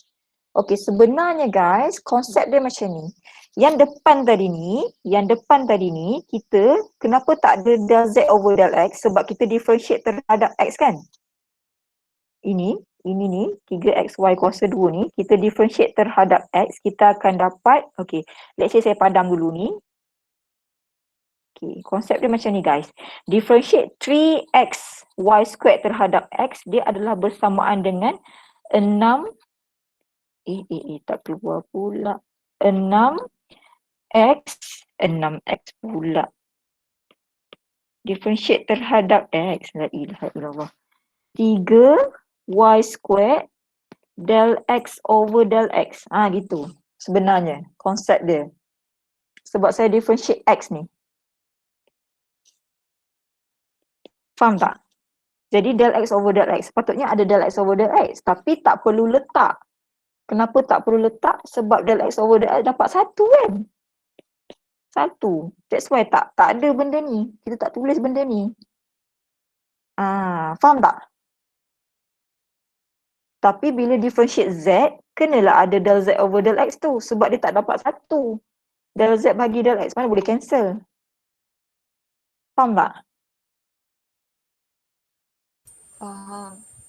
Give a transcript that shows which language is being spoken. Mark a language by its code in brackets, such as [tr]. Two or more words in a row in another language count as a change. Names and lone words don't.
[ms] Okay, sebenarnya guys, konsep dia macam ni. Yang depan tadi ni, kita kenapa tak ada [en] del z over del x? [ms] Sebab kita differentiate terhadap x kan? ini ni 3xy kuasa 2 ni, kita differentiate terhadap x, kita akan dapat, [en] okay, let's say [ms] saya padam dulu ni. Okay, konsep dia macam ni guys. [en] Differentiate 3x y squared [ms] terhadap x, dia adalah bersamaan dengan 6, tak keluar pula. 6x pula. Differentiate terhadap x, [ar] لا إله إلا الله. [en] 3y squared del x over del x. Gitu. [ms] Sebenarnya konsep dia. Sebab saya differentiate x ni. Faham tak? Jadi [en] del x over del x. [ms] Sepatutnya ada [en] del x over del x. [ms] Tapi tak perlu letak. Kenapa tak perlu letak? Sebab [en] del x over del x [ms] dapat 1 kan? 1. [en] That's why [ms] tak ada benda ni. Kita tak tulis benda ni. Faham tak? Tapi bila differentiate z, kenalah ada [en] del z over del x [ms] tu. Sebab dia tak dapat 1. Del z bagi del x mana boleh cancel. Faham tak? Faham.